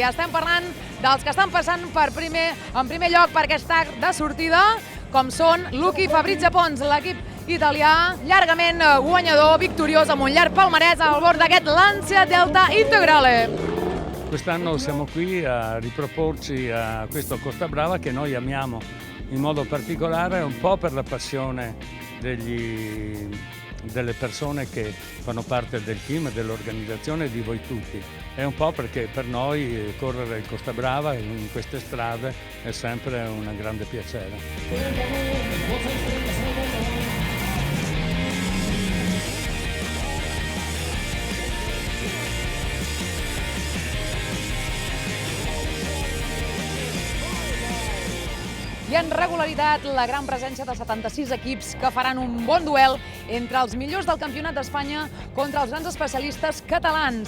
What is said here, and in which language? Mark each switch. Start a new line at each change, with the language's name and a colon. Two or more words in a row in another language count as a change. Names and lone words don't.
Catalan: Estem parlant dels que estan passant en primer lloc per aquest arc de sortida, com són Lucky Fabrizio Pons, l'equip italià, llargament guanyador, victoriós, amb un llarg palmarès al bord d'aquest Lancia Delta Integrale.
Italian: Quest'anno siamo qui a riproporci a questo Costa Brava che noi amiamo in modo particolare, un po' per la passione delle persone che fanno parte del team, dell'organizzazione e di voi tutti. E un po' perché per noi correre il Costa Brava in queste strade è sempre un grande piacere.
Catalan: I en regularitat, la gran presència de 76 equips que faran un bon duel entre els millors del Campionat d'Espanya contra els grans especialistes catalans.